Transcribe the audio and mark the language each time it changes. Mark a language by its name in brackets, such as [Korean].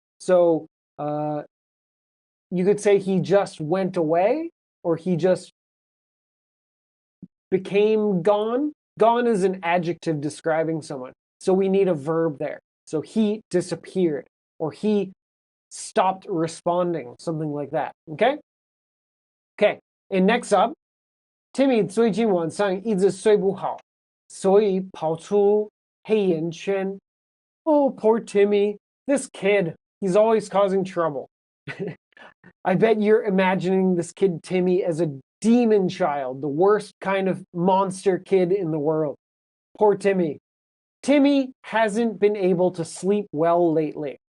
[English] So you could say he just went away, or he just became gone. Gone is an adjective describing someone. So we need a verb there. So he disappeared, or he stopped responding, something like that. Okay? Okay. And next up, [Chinese] Timmy 最近晚上一直睡不好，所以跑出黑眼圈。 [English] Oh, poor Timmy. This kid, he's always causing trouble. I bet you're imagining this kid Timmy as a demon child, the worst kind of monster kid in the world. Poor Timmy. Timmy hasn't been able to sleep well lately.